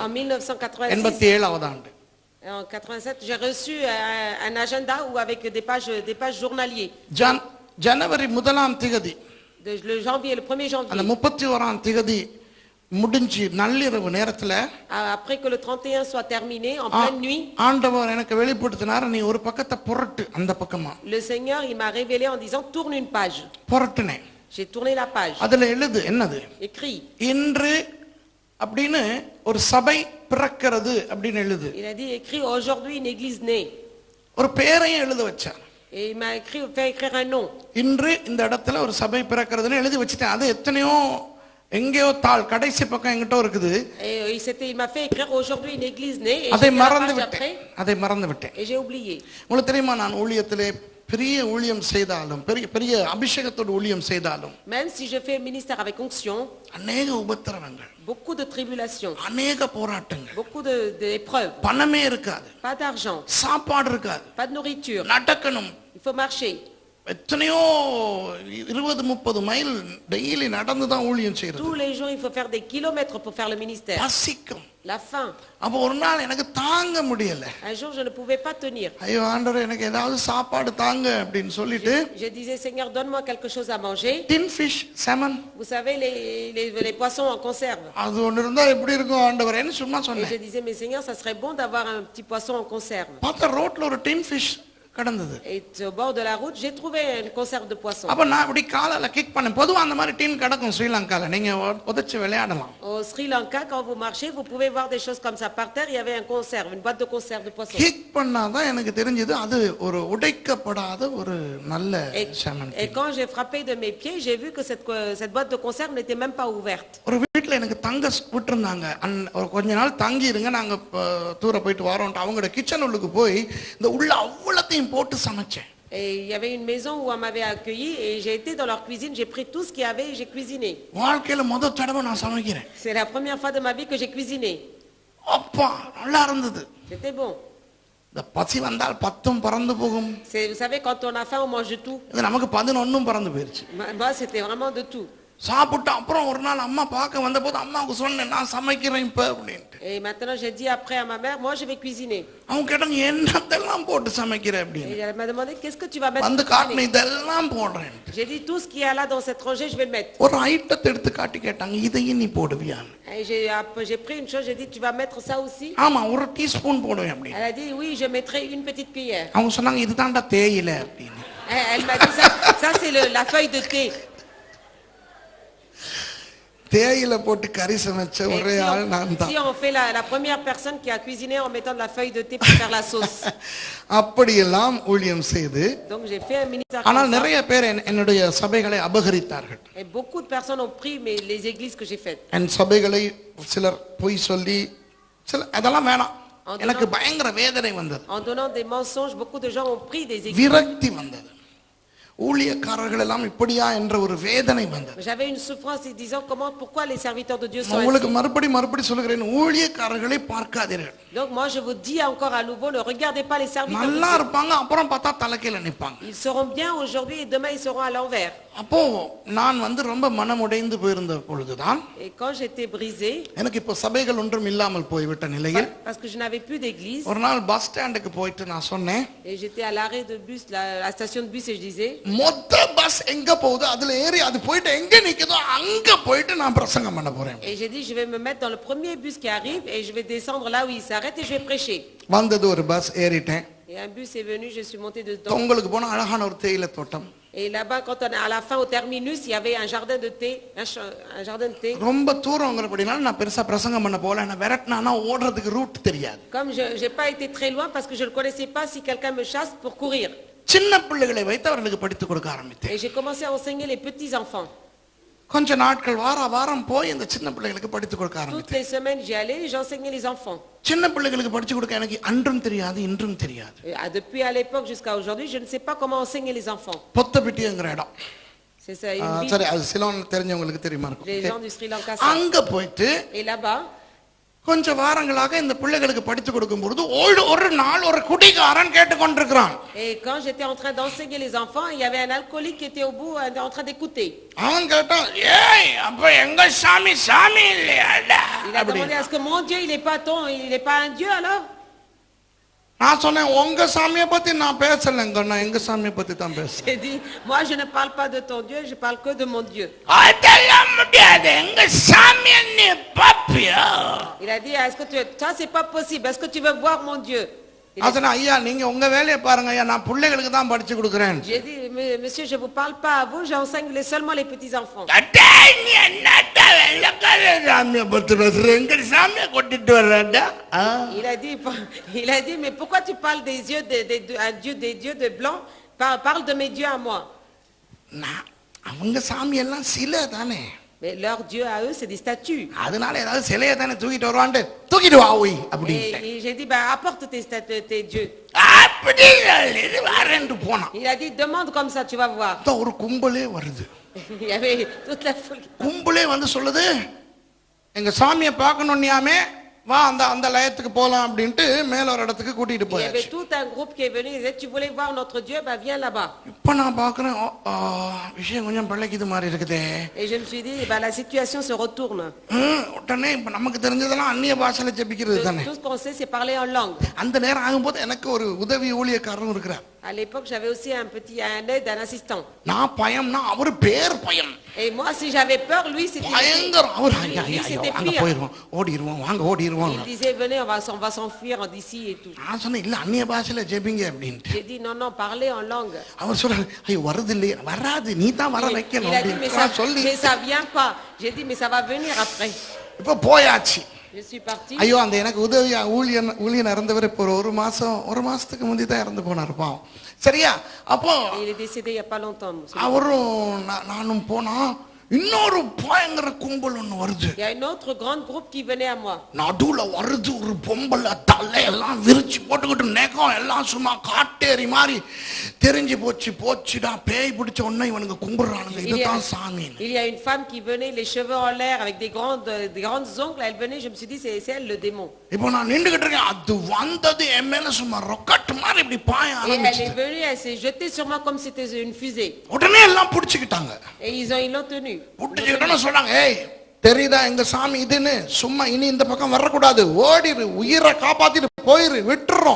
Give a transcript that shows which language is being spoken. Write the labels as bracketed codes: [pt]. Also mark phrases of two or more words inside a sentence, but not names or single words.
[fr] En 1986. [ta] 87வது ஆண்டு. [fr] En 87, j'ai reçu un agenda où avec des pages journaliers. [ta] ஜனவரி 1ஆம் தேதி, [fr] Le janvier, le 1er [ta] அந்த [fr] janvier. [ta] 31ஆம் தேதி முடிஞ்சு நள்ளிரவு நேரத்துல [fr] Après que le 31 soit terminé, en pleine nuit, [ta] ஆண்டவர் எனக்கு வெளிப்படுத்தினார், நீ ஒரு பக்கத்தை புரட்டு அந்த பக்கமா. [fr] le Seigneur, il m'a révélé en disant, tourne une page. [ta] புரட்டுனேன். [fr] J'ai tourné la page. [ta] அதுல எழுது என்னது, [fr] Écrit. [ta] இன்று அப்படின்னு ஒரு சபை பிறக்கிறது அப்படின்னு எழுது. [fr] Il a dit, écrit aujourd'hui une église née. [ta] ஒரு பேரையும் எழுத வச்சார். [fr] Et il m'a fait écrire un nom. [ta] இன்று இந்த இடத்துல ஒரு சபை பிறக்கிறதுன்னு எழுதி வச்சுட்டேன். அது எத்தனையோ எங்கேயோ தாள் கடைசி பக்கம் எங்கிட்ட இருக்குது. [fr] Et il m'a fait écrire aujourd'hui une église née. Et [ta] அதை [fr] j'ai fait la [ta] மறந்து [fr] page [ta] விட்டேன். [fr] après, [ta] அதை மறந்து விட்டேன். [fr] et j'ai oublié. [ta] உங்களுக்கு தெரியுமா, நான் ஊழியத்திலே பெரிய ஊழியம் செய்தாலும், பெரிய அபிஷேகத்தோடு ஊழியம் செய்தாலும், [fr] Même si je fais un ministère avec onction, [ta] அநேக உபத்திரவங்கள், [fr] beaucoup de tribulations, [ta] அநேக போராட்டங்கள், [fr] beaucoup d'épreuves, [ta] பணமே இருக்காது, [fr] pas d'argent, [ta] சாப்பாடு இருக்காது, [fr] pas de nourriture, [ta] நடக்கணும், [fr] il faut marcher. [ta] எத்தனையோ 20-30 மைல் டெய்லி நடந்து தான் ஊழியம் செய்யறது. [fr] Tous les jours, il faut faire des kilomètres pour faire le ministère. [ta] பசிக்கும். [fr] La faim. [ta] அப்போ ஒரு நாள் எனக்கு தாங்க முடியல. [fr] Un jour, je ne pouvais pas tenir. [ta] ஐயோ ஆண்டவரே, எனக்கு ஏதாவது சாப்பாடு தாங்க அப்படின்னு சொல்லிட்டு, [fr] Je disais, Seigneur, donne-moi quelque chose à manger. [en] tin fish, salmon, [fr] Vous savez, les poissons en conserve. [ta] அது ஒன்று இருந்தா எப்படி இருக்கும் ஆண்டவரேன்னு சும்மா [fr] Et [ta] சொன்னேன். [fr] je disais, mais Seigneur, ça serait bon d'avoir un petit poisson en conserve. [ta] பார்த்தா ரோட்ல ஒரு [en] tin fish [ta] கடந்தது. [fr] Et au bord de la route, j'ai trouvé une conserve de poisson. [ta] அப்ப நான் இப்படி காலால கிக் பண்ணேன். பொதுவா அந்த மாதிரி டீன் கிடக்கும் ஸ்ரீலங்கால, நீங்க உதைச்சு விளையாடலாம். [fr] Au Sri Lanka, quand vous marchez, vous pouvez voir des choses comme ça par terre. Il y avait un conserve, une boîte de conserve de poisson. [ta] கிக் பண்ணாதான் எனக்கு தெரிஞ்சது அது ஒரு உடைக்கப்படாத ஒரு நல்ல salmon. [fr] Et quand j'ai frappé de mes pieds, j'ai vu que cette boîte de conserve n'était même pas ouverte. [ta] ஒரு வீட்டுல எனக்கு தங்க விட்டுருந்தாங்க. ஒரு கொஞ்ச நாள் தங்கி இருங்க, நாங்க தூர போயிட்டு வரோம். அவங்களோட கிச்சன் உள்ளுக்கு போய் இந்த உள்ள அவ்வளத்தையும் போட்டு சமைச்சேன். [fr] Et il y avait une maison où on m'avait accueilli et j'ai été dans leur cuisine, j'ai pris tout ce qu'il y avait et j'ai cuisiné. [ta] வாழ்க்கையில முதல் தடவை நான் சமைக்கிறேன். [fr] C'est la première fois de ma vie que j'ai cuisiné. [ta] அப்பா நல்லா இருந்தது. [fr] C'était bon. [ta] இந்த பசி வந்தால் 10ம் பறந்து போகும். [fr] Vous savez, quand on a faim, on mange de tout. [ta] இது நமக்கு 11ம் பறந்து போயிருச்சு. [fr] Moi, c'était vraiment de tout. [ta] சாப்பிட்டு அப்புறம் ஒரு நாள் அம்மா பார்க்க வந்த போது அம்மாவுக்கு சொன்னேன், நான் சமைக்கிறேன் இப்ப அப்படின்ட்டு. [fr] Et maintenant, j'ai dit après à ma mère, moi, je vais cuisiner. [ta] அவங்க கேட்டாங்க, என்னத்தெல்லாம் போட்டு சமைக்கிற அப்படின்னு. [fr] Et elle m'a demandé, qu'est-ce que tu vas mettre? [ta] வந்து காட்டின இதெல்லாம் போடுறேன். [fr] J'ai dit, tout ce qu'il y a là dans cette rangée, je vais le mettre. [ta] ஒரு ஐட்டத்தை எடுத்து காட்டி கேட்டாங்க, இதையும் நீ போடுவியான்னு. [fr] Et j'ai pris une chose, j'ai dit, tu vas mettre ça aussi? [ta] ஆமா, ஒரு டீஸ்பூன் போடுவேன் அப்படின்னு. [fr] Elle a dit, oui, je mettrai une petite cuillère. [ta] அவங்க சொன்னாங்க, இதுதான்டா தேயிலை அப்படின்னு. [fr] Elle m'a dit, ça c'est la feuille de thé. [ta] தேயிலை போட்டு கறி சமைச்ச ஒரே ஆள் நான் தான். [fr] Si on fait la première personne qui a cuisiné en mettant de la feuille de thé pour faire la sauce. [ta] அப்படியெல்லாம் ஊழியம் செய்து, [fr] Donc j'ai fait un ministère. [ta] ஆனால் நிறைய பேர் என்னுடைய சபைகளை அபகரித்தார்கள். [fr] Et beaucoup de personnes ont pris les églises que j'ai faites. [ta] என் சபைகளை சிலர் பொய் சொல்லி, சில அதெல்லாம் வேணாம். எனக்கு பயங்கர வேதனை வந்தது. [fr] En donnant des mensonges, beaucoup de gens ont pris des églises. [ta] விரக்தி வந்தது. ஊழியக்காரர்கள் எல்லாம் இப்படியா என்ற ஒரு வேதனை வந்தது. [fr] J'avais une souffrance en disant pourquoi les serviteurs de Dieu sont [ta] உங்களுக்கு [fr] ainsi. [ta] மறுபடி சொல்கிறேன், ஊழியக்காரர்களை பார்க்காதீர்கள். [fr] Donc moi je vous dis encore à nouveau, ne regardez pas les serviteurs de [ta] நல்லா [fr] Dieu. [ta] இருப்பாங்க, அப்புறம் பார்த்தா தலைக்கீழ நிப்பாங்க. [fr] Ils seront bien aujourd'hui et demain ils seront à l'envers. [ta] அப்போ நான் ரொம்ப மனமுடைந்து போயிருந்த பொழுதுதான், [fr] Et quand j'étais brisé, [ta] எனக்கு இப்போ சபைகள் ஒன்றும் இல்லாமல் போய்விட்ட நிலையில் [fr] parce que je n'avais plus d'église, [ta] ஒரு நாள் [en] bus standக்கு [ta] போயிட்டு நான் சொன்னேன், [fr] et j'étais à l'arrêt de bus, la station de bus, et je disais, [ta] மொத்த பஸ் எங்க போகுது அதுல ஏறி அது போயிட்டு எங்க நிக்குதோ அங்க போயிட்டு நான் பிரசங்கம் பண்ண போறேன். [fr] et j'ai dit, je vais me mettre dans le premier bus qui arrive et je vais descendre là où il s'arrête et je vais prêcher. [ta] வந்தது ஒரு பஸ், ஏறிட்டேன். [fr] Et un bus est venu, je suis monté dedans. [ta] உங்களுக்கு போன அழகான ஒரு தேயிலை தோட்டம். [fr] Et là-bas, quand on est à la fin, au terminus, il y avait un jardin de thé, un jardin de thé. [ta] ரொம்ப தூரங்கிறபடினால நான் பெருசா பிரசங்கம் பண்ண போல, நான் விரட்டினா ஓடுறதுக்கு ரூட் தெரியாது. [fr] Comme je n'ai pas été très loin parce que je ne connaissais pas si quelqu'un me chasse pour courir. [ta] சின்ன பிள்ளைகளை வைத்து அவர்களுக்கு படித்து கொடுக்க ஆரம்பித்தேன். [fr] Et j'ai commencé à enseigner les petits enfants. [ta] கொஞ்ச நாட்கள் வாரம் போய் இந்த சின்ன பிள்ளைகளுக்கு படித்து கொடுக்க [fr] Toutes [ta] ஆரம்பித்தேன். [fr] les semaines, j'y allais et j'enseignais les enfants. [ta] சின்ன பிள்ளைகளுக்கு படிச்சு கொடுக்க எனக்கு அன்றும் தெரியாது இன்றும் தெரியாது. [fr] Et depuis à l'époque jusqu'à aujourd'hui, je ne sais pas comment enseigner les enfants. [ta] பொத்தபிட்டிங்கிற இடம். [fr] C'est ça, une ville. [ta] சரி, அது சிலோன் தெரிஞ்சவங்களுக்கு தெரியுமா இருக்கும். [fr] Les gens du Sri Lanka savent. [ta] அங்க போயிட்டு [fr] Et là-bas, [ta] கொஞ்ச வாரங்களாக இந்த பிள்ளைகளுக்கு படித்து கொடுக்கும் பொழுது ஒரு நாள் ஒரு குடிகாரன் கேட்டுக்கொண்டிருக்கிறான். [fr] et quand j'étais en train d'enseigner les enfants, il y avait un alcoolique qui était au bout en train d'écouter. [ta] அவன் கேட்டான், ஏய் அப்ப எங்க சாமி இல்லையாடா? [fr] Il a demandé, est-ce que mon Dieu, il n'est pas un Dieu alors? [ta] நான் சொன்னேன், உங்க சாமியை பத்தி நான் பேசலங்க, நான் எங்க சாமியை பத்தி தான் பேசுறேன். [fr] J'ai dit, moi je ne parle pas de ton Dieu, je parle que de mon Dieu. [ta] அதெல்லாம் முடியாது, எங்க சாமியை நீ பாப்பியா? [fr] Il a dit, est-ce que ça c'est pas possible, est-ce que tu veux voir mon Dieu? [ta] அதனா ஐயா நீங்க உங்க வேலையை பாருங்க ஐயா, நான் பிள்ளைகளுக்கு தான் படிச்சு கொடுக்கிறேன். [fr] J'ai dit, monsieur, je vous parle pas à vous, j'enseigne seulement les petits enfants. [ta] நீ என்னடா வெள்ளக்கார சாமியை பத்தி பேசுற, எங்க சாமியை கொட்டிட்டு வர்றடா? [fr] Il a dit, mais pourquoi tu parles des dieux, des dieux de blanc? Parle de mes dieux à moi. [ta] அவங்க சாமி எல்லாம் சிலை தானே. [fr] Mais leur Dieu à eux, c'est des statues. [ta] அதனால ஏதாவது சிலையை தானே தூக்கிட்டு வருவான்ட்டு தூக்கிட்டு வா ஓய் அப்படி. [fr] Et j'ai dit, apporte tes dieux. [ta] அப்படி இது வரேன்னு போனான். [fr] Il a dit, demande comme ça, tu vas voir. [ta] ஒரு கும்பலே வருது. [fr] Il y avait toute la foule. [ta] கும்பலே வந்து சொல்லுது, எங்க சாமியை பார்க்கணும்னியாமே, வா அந்த லயத்துக்கு போலாம் அப்படின்ட்டு மேல ஒரு இடத்துக்கு கூட்டிட்டு [fr] Il y [ta] போயாச்சு. [fr] avait tout un groupe qui est venu, ils disaient, tu voulais voir notre Dieu, viens là-bas. [ta] இப்ப நான் பார்க்கிறேன், விஷயம் கொஞ்சம் பழகிது மாதிரி இருக்குதே. [fr] Et je me suis dit, la situation se retourne. [ta] உடனே இப்ப நமக்கு தெரிஞ்சதெல்லாம் அந்நிய பாஷையில ஜெபிக்கிறது தானே. [fr] Tout ce qu'on sait, c'est parler en langue. [ta] அந்த நேரம் ஆகும்போது எனக்கு ஒரு உதவி ஊழியக்காரரும் இருக்கிறார். [fr] À l'époque, j'avais aussi un aide, un assistant. [ta] நான் பயம்னா அவர் பேர் பயம். [fr] Et moi, si j'avais peur, lui, c'était [ta] பயங்கரம். அவர் [fr] lui, c'était [ta] அங்க [fr] pire. [ta] போயிடுவோம், ஓடிடுவோம், வாங்க ஓடிடுவோம். [fr] Il disait, venez, on va s'enfuir d'ici et tout. [ta] நான் சொன்னேன், இல்ல அந்நிய பாஷையில ஜெபிங்க அப்படின்ட்டு. [fr] J'ai dit, non, parlez en langue. [ta] அவர் சொல்றாரு, ஐயோ வருது இல்லையே, வராது, நீ தான் வர வைக்கணும் [fr] Il a dit, [ta] அப்படின்னு சொல்லி [fr] mais ça vient pas. J'ai dit, mais ça va venir après. [ta] இப்ப போயாச்சு. [fr] Je suis parti. [ta] ஐயோ அந்த எனக்கு உதவியா ஊழியன் இறந்தவர் இப்போ ஒரு மாசத்துக்கு முந்தி தான் இறந்து போனார் பாவம். சரியா? அப்போ [fr] Il est décédé il y a pas longtemps. [ta] அவரும் நானும் போனா இன்னொரு பயங்கர கும்பல் ஒண்ணு வருது. [fr] Il y a une autre grande groupe qui venait à moi. [ta] நடுவுல வருது ஒரு பொம்பளை, தலையெல்லாம் விரிச்சு போட்டுக்கிட்டு நெகம் எல்லாம் சும்மா காட்டேரி மாதிரி தெரிஞ்சு போச்சுடா, பேய் பிடிச்ச உடனே இவனுங்க கும்பிடுறானுங்க, இதுதான் சாமி. [fr] Il y a une femme qui venait, les cheveux en l'air avec des grandes ongles, elle venait, je me suis dit c'est elle le démon. [ta] இப்போ நான் நின்னுகிட்டு இருக்கேன், அது வந்தது என் மேல சும்மா ராக்கெட் மாதிரி இப்படி பாய [fr] Et elle [ta] ஆரம்பிச்சு. [fr] est venue, elle s'est jetée sur moi comme c'était une fusée. [ta] உடனே எல்லாம் புடிச்சுக்கிட்டாங்க. [fr] Et ils l'ont tenue. [ta] புடிச்சுக்கிட்டோன்னு சொன்னாங்க, ஏய் தெரியுதா எங்க சாமி இதுன்னு, சும்மா இனி இந்த பக்கம் வரக்கூடாது, ஓடிரு, உயிரை காப்பாத்திட்டு போயிரு, விட்டுறோம்.